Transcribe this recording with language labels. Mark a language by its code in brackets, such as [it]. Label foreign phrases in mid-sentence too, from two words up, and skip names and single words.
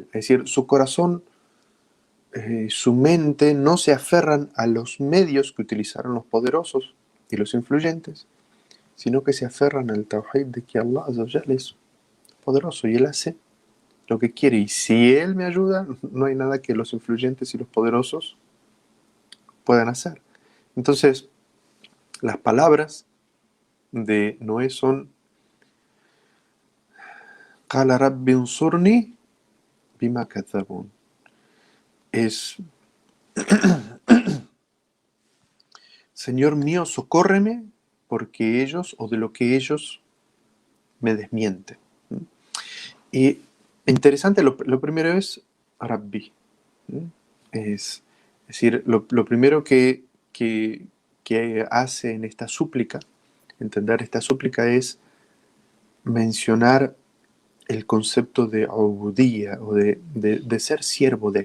[es] Es decir, su corazón, su mente no se aferran a los medios que utilizaron los poderosos y los influyentes, sino que se aferran al tawhid de que Allah [ar] عز وجل [es] es poderoso y él hace lo que quiere. Y si él me ayuda, no hay nada que los influyentes y los poderosos puedan hacer. Entonces, las palabras de Noé son [ar] قال رب انصرني بما كذبون. [es] Señor mío, socórreme porque ellos o de lo que ellos me desmienten. Y interesante, lo primero es Rabbi. Es decir, lo primero que hace en esta súplica, entender esta súplica, es mencionar el concepto de ubudía o de ser siervo de.